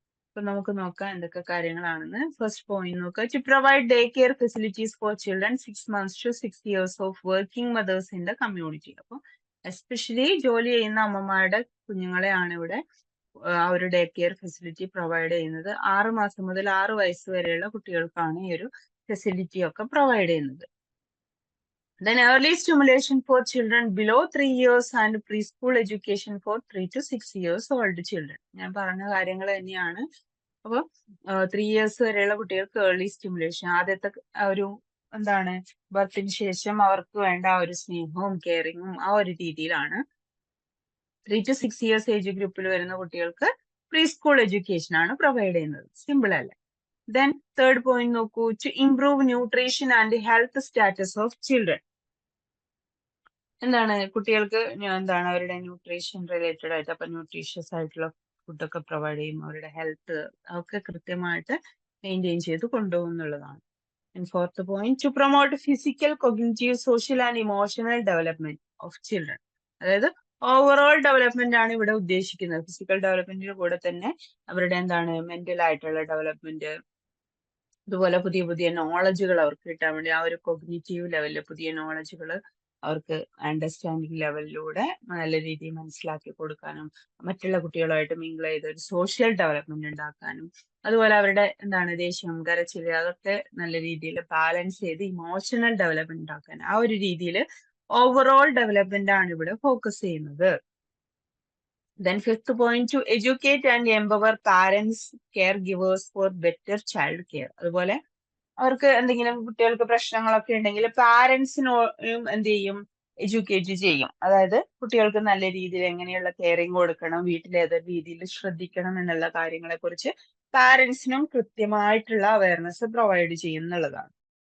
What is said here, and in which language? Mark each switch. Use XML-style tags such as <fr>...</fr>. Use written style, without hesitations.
<ml>അപ്പൊ നമുക്ക് നോക്കാം എന്തൊക്കെ കാര്യങ്ങളാണെന്ന്. ഫസ്റ്റ് പോയിന്റ് നോക്കുക.</ml> <en>To provide day care facilities for children 6 months to 6 years of working mothers in the community.</en> <ml>അപ്പൊ എസ്പെഷ്യലി ജോലി ചെയ്യുന്ന അമ്മമാരുടെ കുഞ്ഞുങ്ങളെയാണ് ഇവിടെ ആ ഒരു ഡേ കെയർ ഫെസിലിറ്റി പ്രൊവൈഡ് ചെയ്യുന്നത്. 6 മാസം മുതൽ 6 വയസ്സ് വരെയുള്ള കുട്ടികൾക്കാണ് ഈ ഒരു ഫെസിലിറ്റി ഒക്കെ പ്രൊവൈഡ് ചെയ്യുന്നത്.</ml> <en>Then early stimulation for children below 3 years and preschool education for 3 to 6 years old children.</en> <ml>ഞാൻ പറഞ്ഞ കാര്യങ്ങൾ തന്നെയാണ്. അപ്പൊ</ml> <en>3 years</en> <ml>വരെയുള്ള കുട്ടികൾക്ക് ഏർലി സ്റ്റിമുലേഷൻ, ആദ്യത്തെ ഒരു എന്താണ് ബർത്തിന് ശേഷം അവർക്ക് വേണ്ട ആ ഒരു സ്നേഹവും കെയറിങ്ങും ആ ഒരു രീതിയിലാണ്.</ml> <en>3 to 6 years</en> <ml>ഏജ് ഗ്രൂപ്പിൽ വരുന്ന കുട്ടികൾക്ക് പ്രീ സ്കൂൾ എഡ്യൂക്കേഷൻ ആണ് പ്രൊവൈഡ് ചെയ്യുന്നത്. സിമ്പിൾ അല്ലേ?</ml> <en>Then third point</en> <ml>നോക്കൂ.</ml> <en>To improve nutrition and health status of children.</en> <ml>എന്താണ് കുട്ടികൾക്ക് എന്താണ് അവരുടെ ന്യൂട്രീഷൻ റിലേറ്റഡ് ആയിട്ട്, അപ്പൊ ന്യൂട്രീഷ്യസ് ആയിട്ടുള്ള ഫുഡൊക്കെ പ്രൊവൈഡ് ചെയ്യും. അവരുടെ ഹെൽത്ത് ഒക്കെ കൃത്യമായിട്ട് മെയിൻറ്റെയിൻ ചെയ്ത് കൊണ്ടുപോകുന്നുള്ളതാണ്.</ml> <en>And fourth point, to promote physical, cognitive, social and emotional development of children.</en> <ml>അതായത് ഓവറോൾ ഡെവലപ്മെന്റ് ആണ് ഇവിടെ ഉദ്ദേശിക്കുന്നത്. ഫിസിക്കൽ ഡെവലപ്മെന്റിന്റെ കൂടെ തന്നെ അവരുടെ എന്താണ് മെന്റൽ ആയിട്ടുള്ള ഡെവലപ്മെന്റ്, അതുപോലെ പുതിയ പുതിയ നോളജുകൾ അവർക്ക് കിട്ടാൻ വേണ്ടി ആ ഒരു കൊഗ്നിറ്റീവ് ലെവലിൽ പുതിയ നോളജുകൾ അവർക്ക് അണ്ടർസ്റ്റാൻഡിങ് ലെവലിലൂടെ നല്ല രീതിയിൽ മനസ്സിലാക്കി കൊടുക്കാനും, മറ്റുള്ള കുട്ടികളുമായിട്ട് മിങ്കിൾ ചെയ്ത് ഒരു സോഷ്യൽ ഡെവലപ്മെന്റ് ഉണ്ടാക്കാനും, അതുപോലെ അവരുടെ എന്താണ് ദേഷ്യം, കരച്ചില് അതൊക്കെ നല്ല രീതിയിൽ ബാലൻസ് ചെയ്ത് ഇമോഷണൽ ഡെവലപ്മെന്റ് ഉണ്ടാക്കാൻ ആ ഒരു രീതിയിൽ ഓവറോൾ ഡെവലപ്മെന്റ് ആണ് ഇവിടെ ഫോക്കസ് ചെയ്യുന്നത്.</ml> <en>Then fifth point, to educate and empower parents, caregivers for better child care.</en> <ml>അതുപോലെ അവർക്ക് എന്തെങ്കിലും കുട്ടികൾക്ക് പ്രശ്നങ്ങളൊക്കെ ഉണ്ടെങ്കിൽ പാരന്റ്സിനും എന്ത് ചെയ്യും, എഡ്യൂക്കേറ്റ് ചെയ്യും. അതായത് കുട്ടികൾക്ക് നല്ല രീതിയിൽ എങ്ങനെയുള്ള കെയറിങ് കൊടുക്കണം, വീട്ടിൽ ഏതൊരു രീതിയിൽ ശ്രദ്ധിക്കണം എന്നുള്ള കാര്യങ്ങളെ കുറിച്ച് പാരന്റ്സിനും കൃത്യമായിട്ടുള്ള അവയർനെസ് പ്രൊവൈഡ് ചെയ്യുന്നുള്ളതാണ്.</ml>